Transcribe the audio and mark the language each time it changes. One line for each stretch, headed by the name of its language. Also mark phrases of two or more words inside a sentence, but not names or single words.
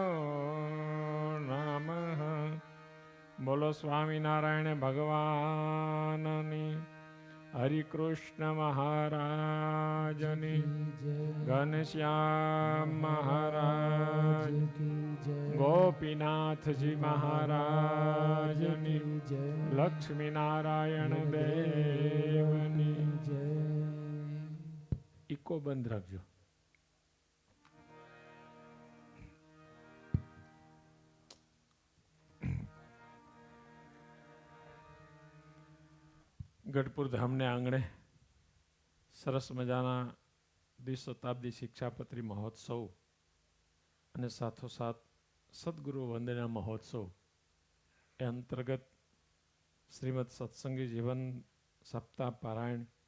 Gujarati: નમઃ બોલો સ્વામીનારાયણ ભગવાનની હરિ કૃષ્ણ મહારાજની ઘનશ્યામ મહારાજ ગોપીનાથ જી મહારાજની લક્ષ્મી નારાયણ દેવની ઈકો બંધ રાખજો ગઢપુર ધામને આંગણે સરસ મજાના દ્વિશતાબ્દી શિક્ષાપત્રી મહોત્સવ અને સાથોસાથ સદગુરુ વંદના મહોત્સવ એ અંતર્ગત શ્રીમદ સત્સંગી જીવન સપ્તાહ પારાયણ